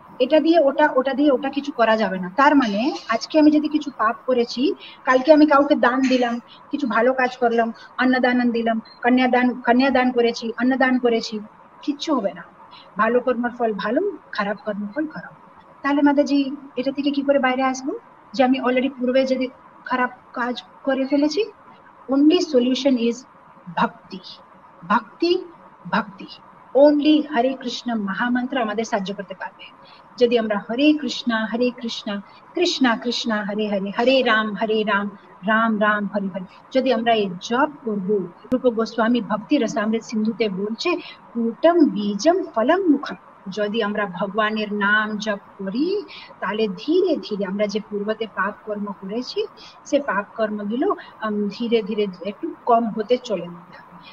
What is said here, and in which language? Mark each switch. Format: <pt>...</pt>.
<bn>এটা দিয়ে ওটা, ওটা দিয়ে ওটা কিছু করা যাবে না। তার মানে আজকে আমি যদি কিছু পাপ করেছি, কালকে আমি কাউকে দান দিলাম, কিছু ভালো কাজ করলাম, অন্নদান দিলাম, কন্যাদান করেছি, অন্নদান করেছি, কিচ্ছু হবে না। ভালো কর্মের ফল ভালো, খারাপ কর্মের ফল খারাপ। তাহলে মাতাজি এটা থেকে কি করে বাইরে আসবো যে আমি অলরেডি পূর্বে যদি খারাপ কাজ করে ফেলেছি?</bn> <en>only solution is bhakti, bhakti, bhakti.</en> <bn>only হরে কৃষ্ণ মহামন্ত্র আমাদের সাহায্য করতে পারবে। যদি আমরা হরে কৃষ্ণ কৃষ্ণ কৃষ্ণ হরে হরে, হরে রাম রাম রাম হরে হরে, যদি আমরা এই জপ করবো, রূপ গোস্বামী ভক্তি রসামৃত সিন্ধুতে বলছে, কূটম বীজম ফলম মুখম, যদি আমরা ভগবানের নাম জপ করি, তাহলে ধীরে ধীরে আমরা যে পূর্বতে পাপ কর্ম করেছি, সে পাপ কর্মগুলো ধীরে ধীরে একটু কম হতে চলে যাবে।</bn>